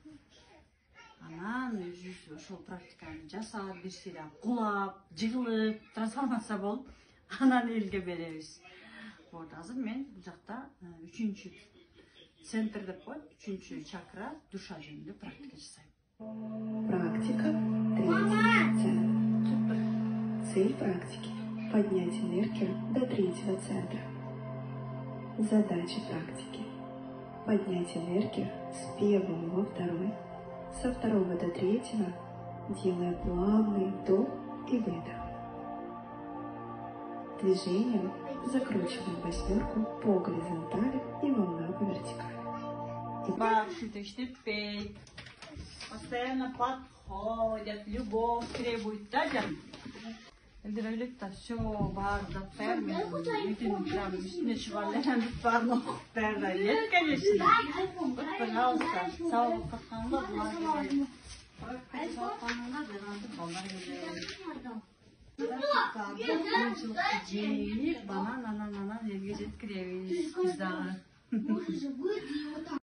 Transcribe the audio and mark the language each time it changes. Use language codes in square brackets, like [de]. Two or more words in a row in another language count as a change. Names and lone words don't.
[ky] Анан өзүбүз ошол практиканы жасап, бирсире кулап, жыгылып, трансформация болуп, анан элге беребиз. Вот, азыр мен бул жакта үчүнчү центр деп коет, үчүнчү чакра душа жөнүндө практика жасайм. [ru] Практика 3-й центр. Цель практики – поднять энергию до 3-го центра. Задача практики – поднять энергию с 1-го во 2-й, со 2-го до 3-го, делая плавный вдох и выдох. Движением закручиваем 8 по горизонтали и волна по вертикали. Постоянно подходят, любовь требует, да, Жан? [ky] Элдер ойлойт да, все бар, заттар, бүтүн прям үстүнө чыгып баарын окуп баары. [ru] Нет, конечно. Вот, пожалуйста, [ky] сабак катканга булар келет. Кыйынчылыкты жеңип, анан элге жеткиребиз биз дагы.